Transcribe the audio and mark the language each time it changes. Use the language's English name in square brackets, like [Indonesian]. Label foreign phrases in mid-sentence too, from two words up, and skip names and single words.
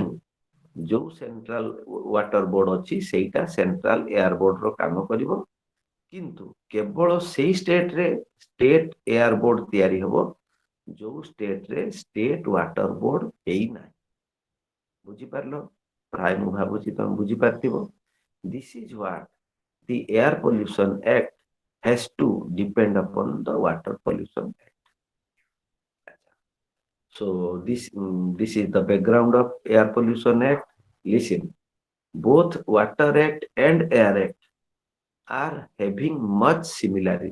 [Odia] ଯୋଉ ସେଣ୍ଟ୍ରାଲ ୱାଟର ବୋର୍ଡ ଅଛି ସେଇଟା ସେଣ୍ଟ୍ରାଲ ଏୟାର ବୋର୍ଡର କାମ କରିବ, କିନ୍ତୁ କେବଳ ସେଇ ଷ୍ଟେଟରେ ଷ୍ଟେଟ ଏୟାର ବୋର୍ଡ ତିଆରି ହବ ଯୋଉ ଷ୍ଟେଟରେ ଷ୍ଟେଟ ୱାଟର ବୋର୍ଡ ହେଇନାହିଁ। ବୁଝିପାରିଲ? ପ୍ରାୟ ମୁଁ ଭାବୁଛି ତମେ ବୁଝିପାରିଥିବ। [English] this is what the Air Pollution Act has to depend upon the Water Pollution Act. So this is the background of Air Pollution Act. Listen, both Water Act and Air Act are having much similarity.